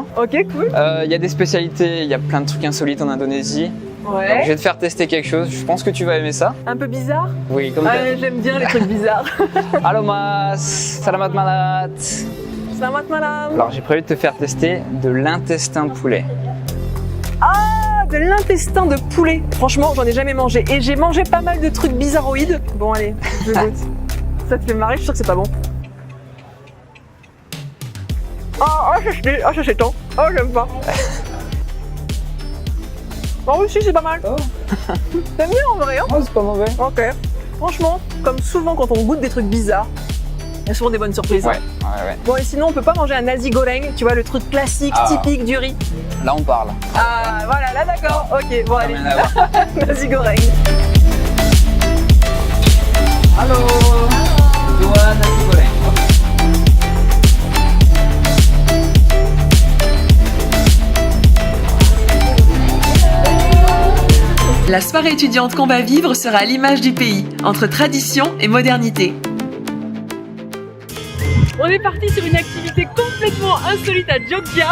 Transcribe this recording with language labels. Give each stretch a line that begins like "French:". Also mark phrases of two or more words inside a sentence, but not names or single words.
French: Ok, cool. Il y a des spécialités, il y a plein de trucs insolites en Indonésie. Ouais. Donc, je vais te faire tester quelque chose, je pense que tu vas aimer ça. Un peu bizarre? Oui, comme j'aime bien les trucs bizarres.
Indonesian: Allô mas, salamat malat. Selamat malam.
French: Alors j'ai prévu de te faire tester de l'intestin de poulet. Ah, de l'intestin de poulet. Franchement, j'en ai jamais mangé. Et j'ai mangé pas mal de trucs bizarroïdes. Bon allez, je goûte. Ça te fait marrer, je suis sûre que c'est pas bon. Ça c'est tant. Oh, j'aime pas. Oh oui, si, c'est pas mal. Oh. T'aimes bien en vrai, hein? Oh, c'est pas mauvais. Ok. Franchement, comme souvent quand on goûte des trucs bizarres, il y a souvent des bonnes surprises. Ouais, hein. ouais. Bon, et sinon, on peut pas manger un nasi goreng, tu vois, le truc classique, typique du riz. Là, on parle. Ah, voilà, là, d'accord. Ok, bon, allez. Nasi goreng.
Indonesian: Allô. Dua nasi goreng.
French: La soirée étudiante qu'on va vivre sera à l'image du pays, entre tradition et modernité. On est parti sur une activité complètement insolite à Jogja.